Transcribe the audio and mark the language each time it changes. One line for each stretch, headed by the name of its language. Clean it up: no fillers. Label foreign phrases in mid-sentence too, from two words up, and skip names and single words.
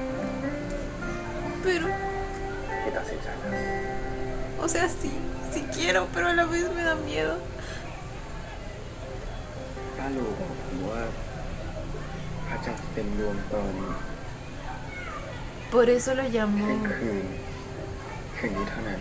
Spanish: Pero,
Thai: พี่ตัดสินใจแล้ว
Spanish: o sea, sí, sí quiero, pero a la vez me da miedo.
Thai: ป้าลูกบอกผมว่าพระจันทร์เต็มดวงตอน
Spanish: Por eso lo
Thai: เที่ยง
Spanish: llamó.
Thai: คืนคืนนี้เท่านั้น